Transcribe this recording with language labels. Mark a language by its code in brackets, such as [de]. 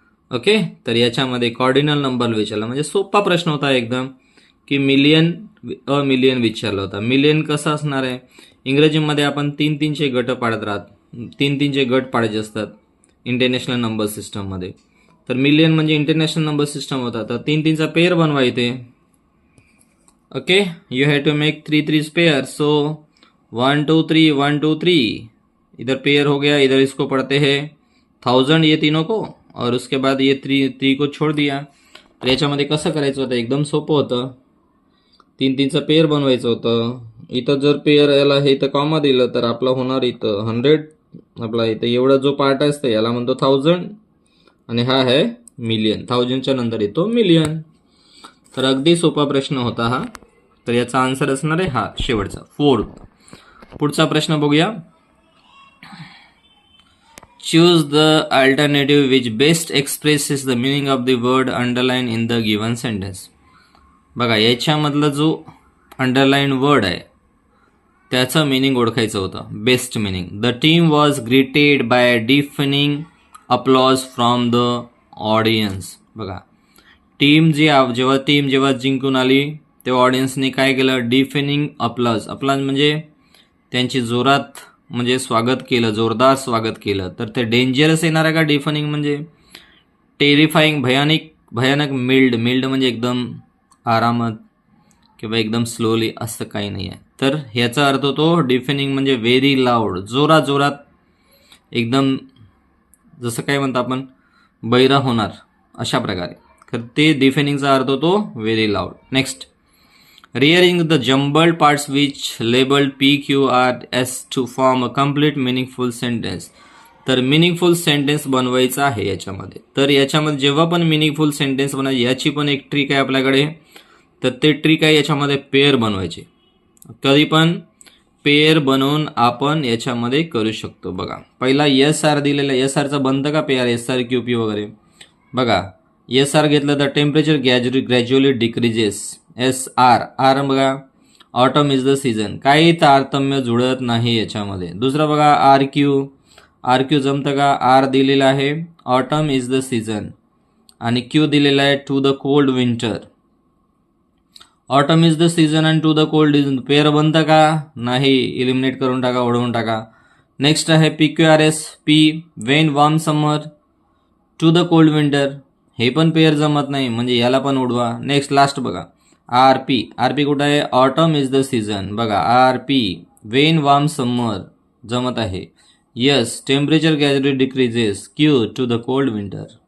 [mr] Okay, तर याच्यामध्ये cardinal number विचारला म्हणजे सोपा प्रश्न होता एकदम, की मिलियन मिलियन विचारला होता. मिलियन कसं असणार आहे, इंग्रजीमध्ये आपण 3-3चे गट पाडत राहत, 3-3चे गट पाडायचे असतात इंटरनॅशनल नंबर सिस्टममध्ये. तर मिलियन म्हणजे इंटरनॅशनल नंबर सिस्टम होता, तर 3-3चा पेयर बनवा इथे. [en] Okay, you have to make 3 pair. [hi] सो 1 2 3 1 2 3 इधर पेयर हो गया, इधर इसको पढ़ते हैं 1000 ये तीनों को, और उसके बाद ये 3 को छोड़ दिया. [mr] तर याच्यामध्ये कसं करायचं होतं, एकदम सोपं होतं. 3-3चा पेयर बनवायचं होतं. इथं जर पेयर याला हे इथं कॉमा दिलं तर आपला होणार इथं 100. आपला इथं एवढा जो पार्ट असतं याला म्हणतो 1000 आणि हा आहे मिलियन. 1000च्या नंतर येतो मिलियन. तर अगदी सोपा प्रश्न होता हा. तर याचा आन्सर असणार आहे हा शेवटचा 4. पुढचा प्रश्न बघूया. [en] Choose the alternative which best expresses the meaning of the word underline in the given sentence. [mr] बघा याच्यामधला जो अंडरलाईन वर्ड आहे त्याचं मिनिंग ओळखायचं होतं. Best meaning. [en] The team was greeted by defining applause from the audience. [mr] बघा, जेव्हा जिंकून आली तेव्हा ऑडियन्सने काय केलं? डिफिनिंग अप्लॉज. अप्लॉज म्हणजे त्यांची जोरात म्हणजे स्वागत केलं, जोरदार स्वागत केलं. तर ते डेंजरस येणार आहे का? डिफिनिंग म्हणजे टेरिफाईंग, भयानक. मिल्ड म्हणजे एकदम आरामात किंवा एकदम स्लोली, असं काही नाही आहे. तर ह्याचा अर्थ होतो डिफिनिंग म्हणजे व्हेरी लाऊड, जोरात एकदम, जसं काय म्हणतो आपण बैरा होणार अशा प्रकारे. तर ते डिफिनिंगचा अर्थ होतो very loud. [en] Next, rearranging the jumbled parts which labeled P, Q, R, S to form a complete meaningful sentence. [mr] तर मिनिंगफुल सेंटेन्स बनवायचं आहे याच्यामध्ये. तर याच्यामध्ये जेव्हा पण मिनिंगफुल सेंटेन्स बनवायची, याची पण एक ट्रिक आहे आपल्याकडे. तर ते ट्रिक आहे याच्यामध्ये पेअर बनवायचे. कधी पण पेअर बनवून आपण याच्यामध्ये करू शकतो. बघा, पहिला एस आर दिलेला, एस आरचं बनतं का pair? S R Q P वगैरे. बघा, एस आर घेतलं तर [en] Temperature gradually decreases. [mr] S R बघा, [en] Autumn is the season. [mr] काही तारतम्य जुळत नाही याच्यामध्ये. दुसरं बघा, आर क्यू जमतं का? आर दिलेला आहे [en] autumn is the season [mr] आणि क्यू दिलेला आहे [en] To the cold winter. Autumn is the season and to the cold is pair [mr] बनतं का? नाही. इलिमिनेट करून टाका, ओढवून टाका. नेक्स्ट आहे PQRS. [en] P when warm summer to the cold winter. [mr] हे पण पेअर जमत नाही, म्हणजे याला पण उडवा. नेक्स्ट लास्ट बघा, आरपी कुठं आहे? [en] Autumn is the season. बघा, RP when warm summer [mr] जमत आहे. [en] Yes, temperature gradually decreases. Q to the cold winter.